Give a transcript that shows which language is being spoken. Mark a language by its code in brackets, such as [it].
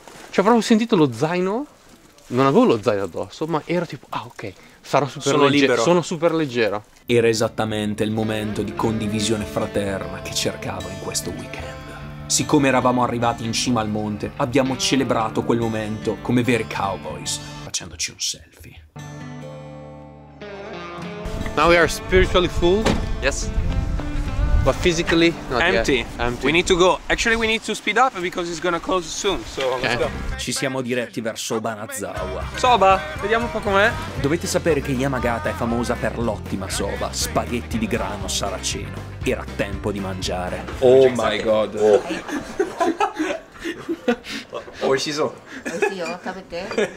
[it] Cioè proprio ho sentito lo zaino, non avevo lo zaino addosso, ma ero tipo, ok, sono super leggero. Era esattamente il momento di condivisione fraterna che cercavo in questo weekend. Siccome eravamo arrivati in cima al monte, abbiamo celebrato quel momento come veri cowboys, facendoci un selfie. [en] Now we are spiritually full. Yes. But physically not Empty. yet. Empty. We need to go. Actually, we need to speed up because it's gonna close soon. So let's go. [it] Ci siamo diretti verso Banazawa. Soba, vediamo un po' com'è. Dovete sapere che Yamagata è famosa per l'ottima soba, spaghetti di grano saraceno. Era tempo di mangiare. [en] Oh my god. [ja] Oishiso, tabete.